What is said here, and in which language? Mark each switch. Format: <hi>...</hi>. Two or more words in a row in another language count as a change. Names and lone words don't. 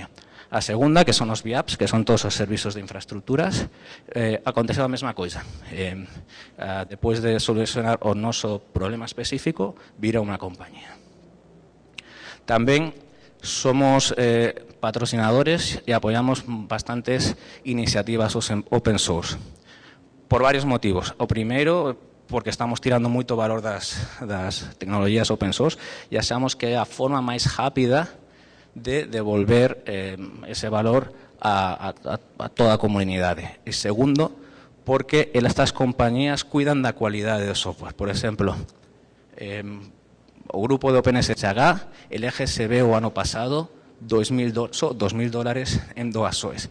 <gl>A segunda, que son os VIAPS, que son todos os servizos de infraestructuras, aconteceu a mesma coisa. Depois de solucionar o noso problema específico, vira unha compañía. Tamén somos patrocinadores e apoiamos bastantes iniciativas</gl> <en>open source,</en> <gl>por varios motivos. O primeiro, porque estamos tirando moito valor das tecnologías</gl> <en>open source</en> <gl>e achamos que é a forma máis rápida de devolver ese valor a toda a comunidade. E segundo, porque estas compañías cuidan da cualidade do software. Por exemplo, o grupo de OpenSHA elégesebe o ano pasado $2,000 en doações.</gl>